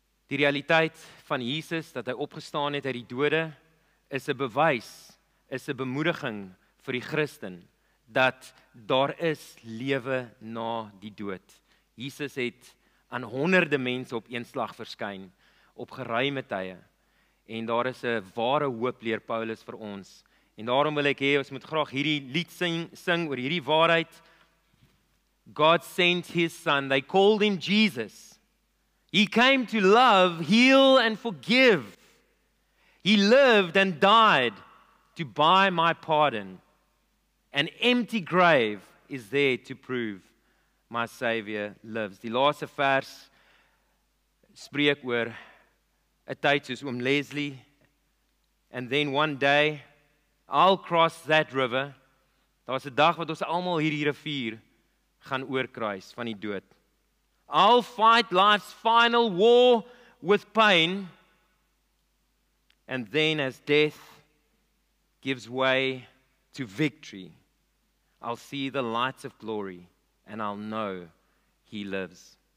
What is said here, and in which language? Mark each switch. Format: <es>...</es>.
<af>Die realiteit van Jesus, dat hy opgestaan het uit die dode, is 'n bewys, is 'n bemoediging vir die Christen, dat daar is lewe na die dood. Jesus het aan honderde mense op een slag verskyn, op geruime tye. En daar is 'n ware hoop, leer Paulus vir ons. En daarom wil ek hê, ons moet graag hierdie lied sing oor hierdie waarheid.</af> <en>God sent his son, they called him Jesus. He came to love, heal and forgive. He lived and died to buy my pardon. An empty grave is there to prove my Savior lives.</en> <af>Die laaste vers spreek oor 'n tyd soos oom Leslie.</af> <en>And then one day, I'll cross that river.</en> <af>Daar's 'n dag wat ons almal hierdie rivier gaan oorkruis van die dood.</af> <en>I'll fight life's final war with pain. And then as death gives way to victory, I'll see the lights of glory and I'll know he lives.</en>